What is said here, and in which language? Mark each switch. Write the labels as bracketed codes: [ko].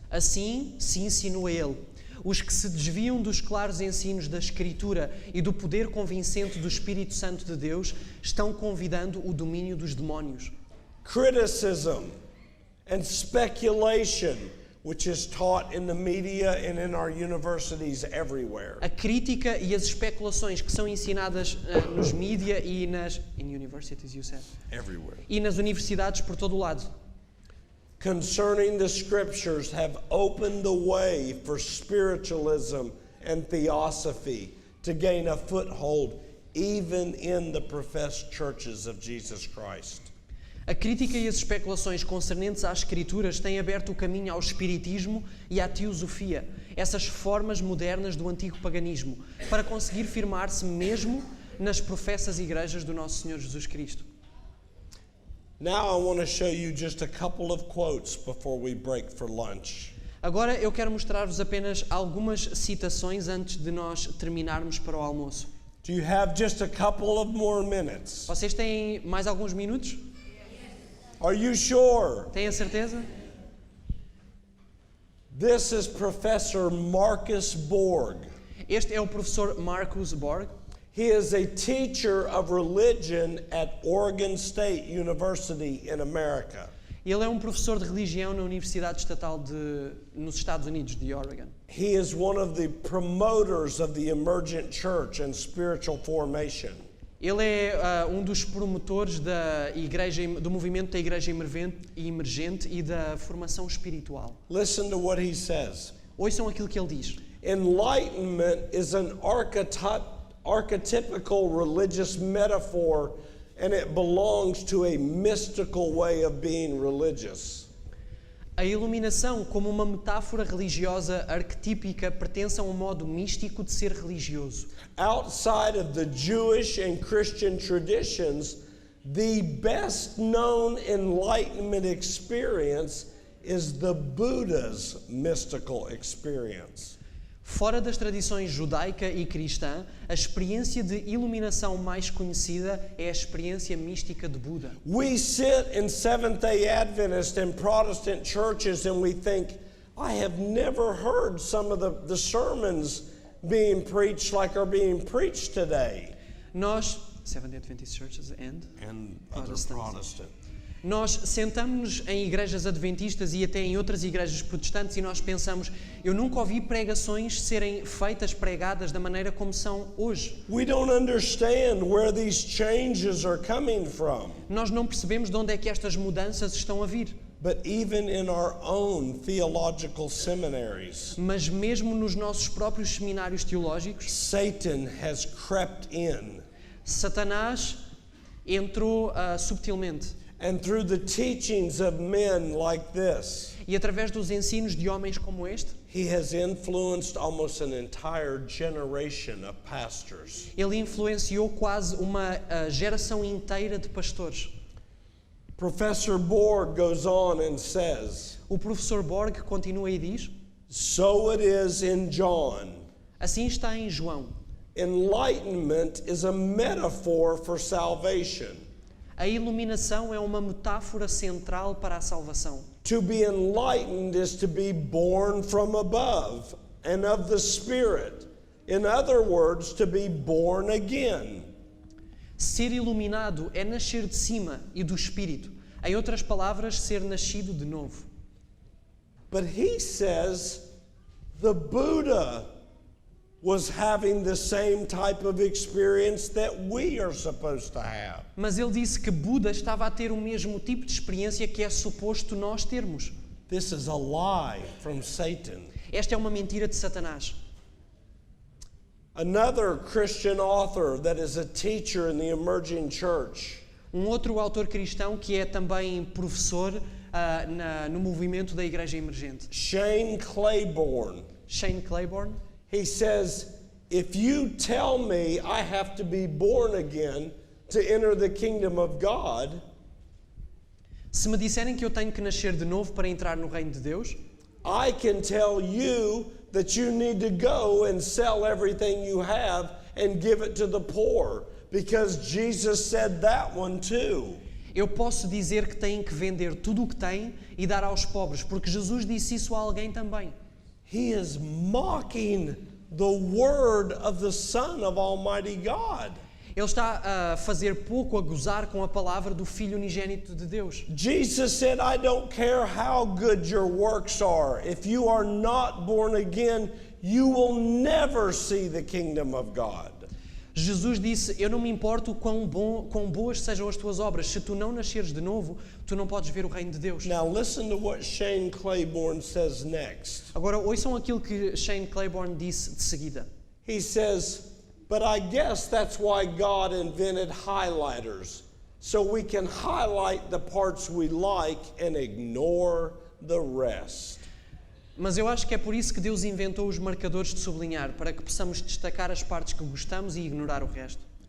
[pt] Assim se insinua ele. Os que se desviam dos claros ensinos da Escritura e do poder convincente do Espírito Santo de Deus estão convidando o domínio dos demónios. [en] Criticism and speculation, which is taught in the media and in our universities everywhere. [pt] A crítica e as especulações que são ensinadas nos mídia e nas [en] universities, you said? Everywhere. [pt] E nas universidades por todo o lado. [en] Concerning the scriptures have opened the way for spiritualism and theosophy to gain a foothold even in the professed churches of Jesus Christ. [pt] A crítica e as especulações concernentes às Escrituras têm aberto o caminho ao espiritismo e à teosofia, essas formas modernas do antigo paganismo, para conseguir firmar-se mesmo nas professas igrejas do nosso Senhor Jesus Cristo. [en] Now I want to show you just a couple of quotes before we break for lunch. [pt] Agora eu quero mostrar-vos apenas algumas citações antes de nós terminarmos para o almoço. [en] Do you have just a couple of more minutes? [pt] Vocês têm mais alguns minutos? [en] Are you sure? [pt] Têm a certeza? [en] This is Professor Marcus Borg. [pt] Este é o professor Marcus Borg. [en] He is a teacher of religion at Oregon State University in America. [pt] Ele é um professor de religião na Universidade Estatal nos Estados Unidos de Oregon. [en] He is one of the promoters of the emergent church and spiritual formation. [pt] Ele é um dos promotores do movimento da Igreja Emergente e da formação espiritual. [en] Listen to what he says. [pt] Ouçam aquilo que ele diz. [en] Enlightenment is an archetypical religious metaphor, and it belongs to a mystical way of being religious. [pt] A iluminação, como uma metáfora religiosa arquetípica, pertence a um modo místico de ser religioso. [en] Outside of the Jewish and Christian traditions, the best known enlightenment experience is the Buddha's mystical experience. [pt] Fora das tradições judaica e cristã, a experiência de iluminação mais conhecida é a experiência mística de Buda. [en] We sit in Seventh-day Adventist and Protestant churches and we think, I have never heard some of the sermons being preached like are being preached today. [pt] Nós, [en] Seventh-day Adventist churches and other Protestant. [pt] Nós sentamos-nos em igrejas adventistas e até em outras igrejas protestantes e nós pensamos, eu nunca ouvi pregações serem pregadas da maneira como são hoje. [en] We don't understand where these changes are coming from. [pt] Nós não percebemos de onde é que estas mudanças estão a vir. [en] But even in our own theological seminaries, [pt] mas mesmo nos nossos próprios seminários teológicos, [en] Satan has crept in. [pt] Satanás entrou subtilmente. [en] And through the teachings of men like this, [pt] E através dos ensinos de homens como este, [en] he has influenced almost an entire generation of pastors. [pt] ele influenciou quase uma geração inteira de pastores. [en] Professor Borg goes on and says, [pt] O professor Borg continua e diz: [en] so it is in John. [pt] assim está em João. [en] Enlightenment is a metaphor for salvation. [pt] A iluminação é uma metáfora central para a salvação. [en] To be enlightened is to be born from above and of the Spirit. In other words, to be born again. [pt] Ser iluminado é nascer de cima e do Espírito. Em outras palavras, ser nascido de novo. [en] But he says the Buddha was having the same type of experience that we are supposed to have. [pt] Mas ele disse que Buda estava a ter o mesmo tipo de experiência que é suposto nós termos. [en] This is a lie from Satan. [pt] Esta é uma mentira de Satanás. [en] Another Christian author that is a teacher in the emerging church, [pt] Outro autor cristão que é também professor no movimento da Igreja Emergente, [en] Shane Claiborne, [pt] Shane Claiborne, [en] he says, if you tell me I have to be born again to enter the kingdom of God, [pt] se me disserem que eu tenho que nascer de novo para entrar no reino de Deus, [en] I can tell you that you need to go and sell everything you have and give it to the poor, because Jesus said that one too. [pt] eu posso dizer que têm que vender tudo o que têm e dar aos pobres, porque Jesus disse isso a alguém também. [en] He is mocking the word of the Son of Almighty God. [pt] Ele está a fazer pouco, a gozar com a palavra do Filho unigênito de Deus. [en] Jesus said, I don't care how good your works are. If you are not born again, you will never see the kingdom of God. [pt] Jesus disse, eu não me importo quão boas sejam as tuas obras. Se tu não nasceres de novo, tu não podes ver o reino de Deus. [en] Now listen to what Shane Claiborne says next. [pt] Agora, ouçam aquilo que Shane Claiborne disse de seguida. [en] He says, but I guess that's why God invented highlighters, so we can highlight the parts we like and ignore the rest. [pt] Mas eu acho que é por isso que Deus inventou os marcadores de sublinhar, para que possamos destacar as partes que gostamos e ignorar o resto.